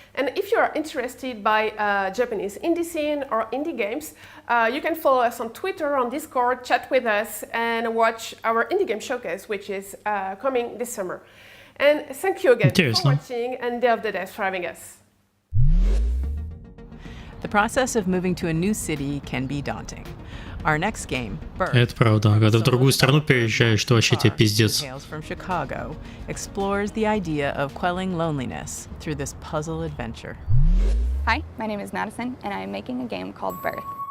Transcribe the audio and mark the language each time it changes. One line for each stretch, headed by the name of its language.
English: And if you are interested by Japanese indie scene or indie games, you can follow us on Twitter, on Discord, chat with us, and watch our indie game showcase, which is coming this summer. And thank you again for watching, and Day of the Devs for having us. The process of moving to a new city can be daunting. Our next game, Birth,
Russian: Это правда. Когда в другую страну переезжаешь, что вообще тебе пиздец.
English: Tales from Chicago, explores the idea of quelling loneliness through this puzzle adventure. Hi, my name is Madison, and I am making a game called Birth.